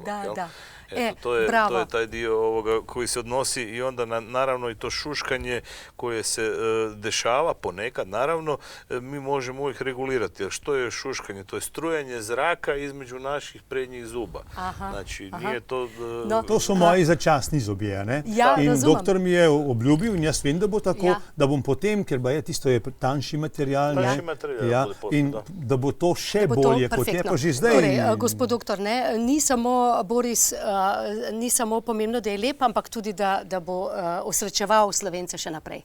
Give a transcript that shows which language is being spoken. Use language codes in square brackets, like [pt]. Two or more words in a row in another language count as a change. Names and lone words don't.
[hr] Eto, to je taj dio ovoga koji se odnosi i onda naravno i to šuškanje koje se dešava ponekad, naravno, mi možemo uvijek regulirati. Jer što je šuškanje? To je strujanje zraka između naših prednjih zuba. Znači, nije to... [sl] To su moji začasni zobje, ne? In doktor mi je obljubil in jaz vem, da bo tako, da bom potem, ker ba je tisto je tanjši material, in da bo to še bolje, kot je pa že zdaj. Torej, gospod doktor, ni samo Boris ni samo pomembno, da je lep, ampak tudi, da bo osrečeval Slovence še naprej.